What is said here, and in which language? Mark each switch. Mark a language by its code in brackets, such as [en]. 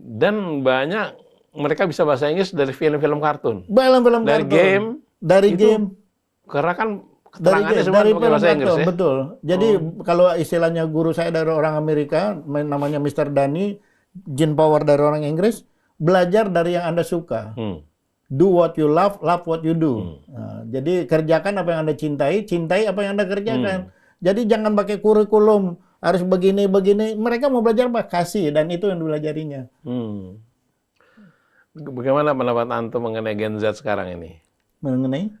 [id] Dan banyak mereka bisa bahasa Inggris dari film-film kartun. Film-film dari kartun. Dari game. Karena kan Dari pakai bahasa Inggris ya? Betul. Jadi kalau istilahnya guru saya dari orang Amerika, namanya Mr. Dani, Gene Power dari orang Inggris, belajar dari yang Anda suka. [en] Do what you love what you do. [id] Nah, jadi kerjakan apa yang Anda cintai, cintai apa yang Anda kerjakan. Jadi jangan pakai kurikulum, harus begini-begini. Mereka mau belajar apa? Kasih, dan itu yang dipelajarinya. Bagaimana pendapat Antum mengenai Gen Z sekarang ini? Mengenai